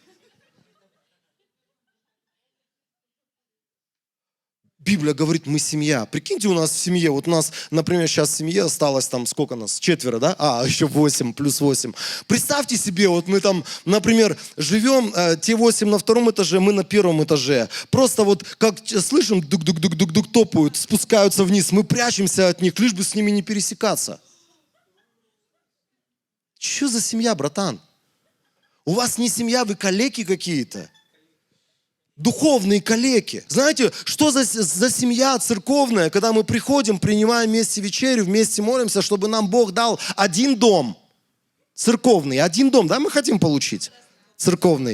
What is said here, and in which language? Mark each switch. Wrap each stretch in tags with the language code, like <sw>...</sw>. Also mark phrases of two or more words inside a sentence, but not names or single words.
<ru>Библия говорит: мы семья. Прикиньте, у нас в семье, вот у нас, например, сейчас в семье осталось там, сколько нас? 4, да? Еще 8, плюс 8. Представьте себе, вот мы там, например, живем, те 8 на 2 этаже, мы на 1 этаже. Просто вот как слышим, дук-дук-дук-дук-дук топают, спускаются вниз, мы прячемся от них, лишь бы с ними не пересекаться. Что за семья, братан? У вас не семья, вы калеки какие-то. Духовные калеки. Знаете, что за семья церковная, когда мы приходим, принимаем вместе вечерю, вместе молимся, чтобы нам Бог дал один дом церковный, один дом, да, мы хотим получить церковный?</ru>